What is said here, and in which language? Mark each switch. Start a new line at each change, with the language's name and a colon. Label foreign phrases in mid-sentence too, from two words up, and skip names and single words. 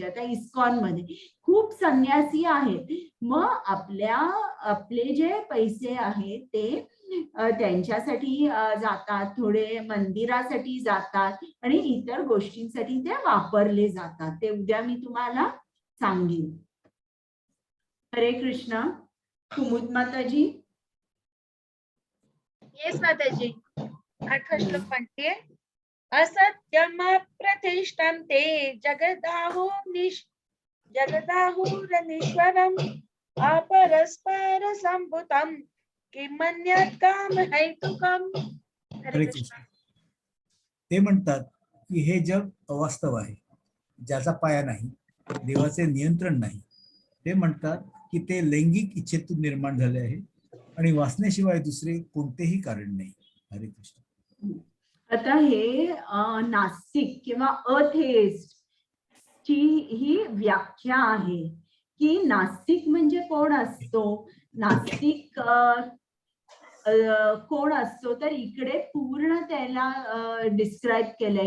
Marathi: आता इस्कॉन मध्ये खूप संन्यासी आहेत. मग आपले जे पैसे आहेत ते त्यांच्यासाठी जातात, थोडे मंदिरासाठी जातात आणि इतर गोष्टींसाठी ते वापरले जातात. ते उद्या मी तुम्हाला सांगेन. हरे कृष्ण. कुमुद माताजी. येस माताजी. 8वा श्लोक म्हणते,
Sanskrit: असत्यम प्रतिष्ठं ते जगदाहुरनीश्वरम अपरस्पर संभूतम किमन्यत् काम हेतुकम.
Marathi: हरे कृष्ण. ते म्हणतात की हे जग अवास्तव आहे, ज्याचा पाया नाही, देवाचे नियंत्रण नाही. ते म्हणतात की ते लैंगिक इच्छेतून निर्माण झाले आहे आणि वासनेशिवाय दुसरे कोणतेही कारण नाही. हरे कृष्ण. आता हे नास्तिक किंवा अथेइस्ट ची ही व्याख्या आहे की नास्तिक म्हणजे कोण असतो. नास्तिक कोण असतो तर इकडे पूर्ण त्याला डिस्क्राईब केलंय.